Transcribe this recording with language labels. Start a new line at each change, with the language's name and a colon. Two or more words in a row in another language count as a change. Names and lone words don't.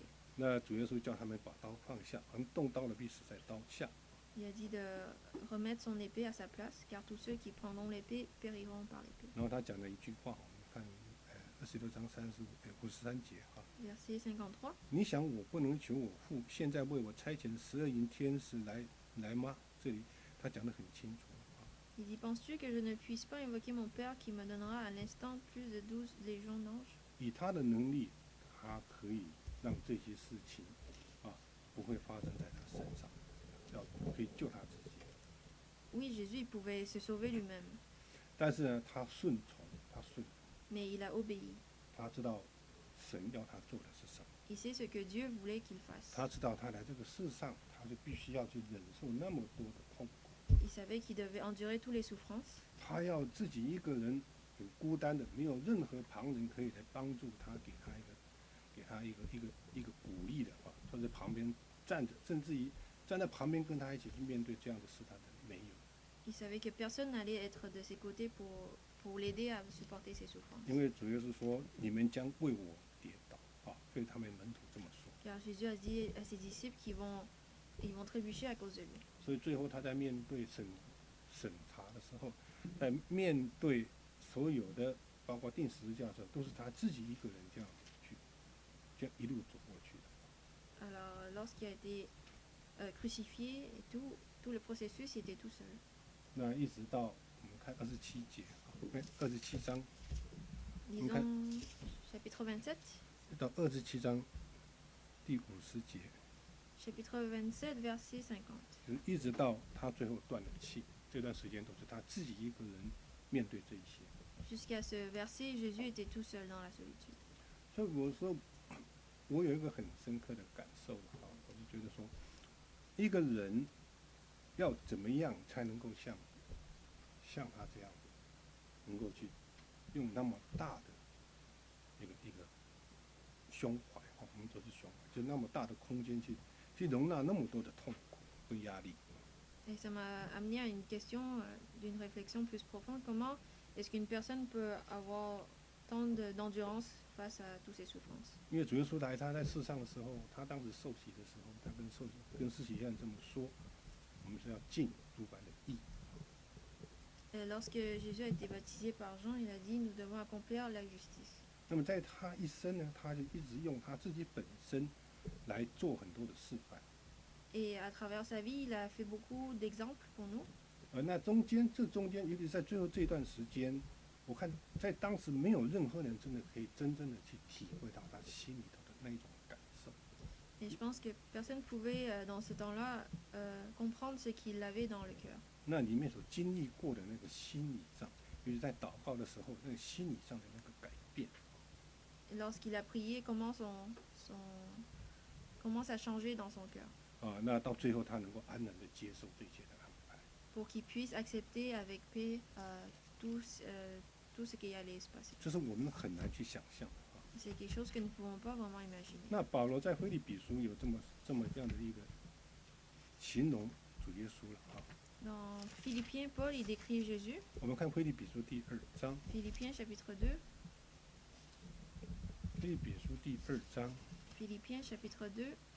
Chinese: 那主耶稣叫他们把刀放下，凡动刀的必死在刀下。
French: Il a dit de remettre son épée à sa place, car tous ceux qui prendront l'épée périront par l'épée.
Chinese: 然后他讲了一句话，我们看26章53节哈。
French: Verset 53.
Chinese: 你想我不能求我父现在为我差遣12营天使来吗？这里他讲得很清楚。
French: Il dit, penses-tu que je ne puisse pas invoquer mon Père qui me donnera à l'instant plus de 12 légions d'anges?
Chinese: 以他的能力，他可以让这些事情不会发生在他身上，可以救他自己。
French: Oui, Jésus il pouvait se sauver lui-même,
Chinese: 但是呢，他顺从，
French: mais il a obéi.
Chinese: 他知道神要他做的是什么，
French: Il sait ce que Dieu voulait qu'il fasse.
Chinese: 他知道他来这个世上，他就必须要去忍受那么多的痛苦，
French: Il savait qu'il devait endurer toutes les souffrances.
Chinese: 他要自己一个人很孤单的，没有任何旁人可以来帮助他，给他一个鼓励的话，或者旁边站着，甚至于站在旁边跟他一起去面对这样的试探的没有。
French: Il savait que personne n'allait être de ses côtés pour l'aider à supporter ses souffrances.
Chinese: 因为主耶稣说：“你们将为我跌倒。” 对他们门徒这么说。
French: Car Jésus a dit à ses disciples qu'ils vont trébucher à cause de lui.
Chinese: 所以最后他在面对审查的时候，在面对所有的包括钉十字架的时候，都是他自己一个人这样去，这样一路走过去的。
French: Alors, lorsqu'il a été crucifié et tout le processus, il était tout seul.
Chinese: 那一直到我们看27节，27章
French: Lisons chapitre 27.
Chinese: 到27章第50节，
French: Chapitre 27, verset 50.
Chinese: 就是一直到他最后断了气，这段时间都是他自己一个人面对这一些。
French: Jusqu'à ce verset, Jésus était tout seul dans la solitude.
Chinese: 所以我说，我有一个很深刻的感受我就觉得说，一个人要怎么样才能够像他这样，能够去用那么大的一个胸怀，我们说是胸怀，就那么大的空间去容纳那么多的痛苦跟压力。
French: Et ça m'a amené à une question d'une réflexion plus profonde. Comment est-ce qu'une personne peut avoir tant d'endurance face à toutes ces souffrances?
Chinese: 因为主耶稣他在世上的时候，他当时受洗的时候，他跟施洗约翰这么说：我们是要尽诸般的义。
French: Et lorsque Jésus a été baptisé par Jean, il a dit nous devons accomplir la justice.
Chinese: 那么在他一生呢，他就一直用他自己本身来做很多的示范。
French: Et à travers sa vie, il a fait beaucoup d'exemples pour nous.
Chinese: 那这中间，尤其是在最后这段时间，我看在当时没有任何人真的可以真正的去体会到他心里头的那一种感受。
French: Et je pense que personne ne pouvait, dans ce temps-là, comprendre ce qu'il avait dans le cœur.
Chinese: 那里面所经历过的那个心理上，尤其在祷告的时候，那个心理上的那个改变。
French: Et lorsqu'il a prié, comment ça changeait dans son cœur.
Chinese: 那到最后他能够安然的接受这一切的安排。
French: Pour qu'il puisse accepter avec paix tout ce qui allait se passer.
Chinese: 这是我们很难去想象的。
French: C'est quelque chose que nous ne pouvons pas vraiment imaginer.
Chinese: 那保罗在腓立比书有这么样的一个形容主耶稣了啊。
French: Dans Philippiens, Paul il décrit Jésus.
Chinese: 我们看腓立比书第2章。
French: Philippiens chapitre 2.
Chinese: 腓立比书第2章。
French: Philippiens chapitre 2.